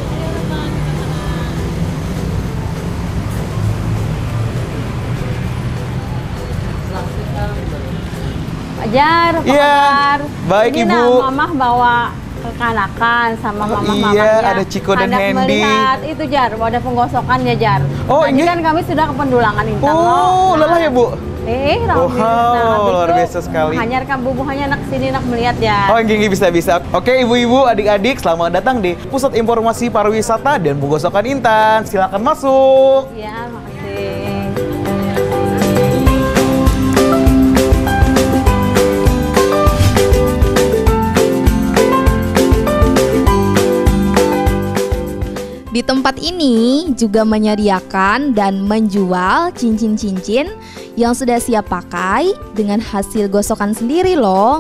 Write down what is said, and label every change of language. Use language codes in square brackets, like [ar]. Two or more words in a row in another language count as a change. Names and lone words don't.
[id] Fajar, apa kabar? Baik, ini Ibu. Nah, Mama bawa kekanakan sama Mama-mamanya. Iya, ada Ciko dan Hendy. Hendy. Itu Jar, ada penggosokan ya Jar. Oh, tadi ini kan kami sudah ke pendulangan intan Oh, lelah ya, Bu? Alhamdulillah. Luar biasa sekali. Hanya rekam bubu hanya nak sini nak melihat ya. Oh, gini bisa. Oke, ibu-ibu, adik-adik, selamat datang di Pusat Informasi Pariwisata dan Penggosokan Intan. Silakan masuk. Iya, makasih. Di tempat ini juga menyediakan dan menjual cincin-cincin yang sudah siap pakai dengan hasil gosokan sendiri loh.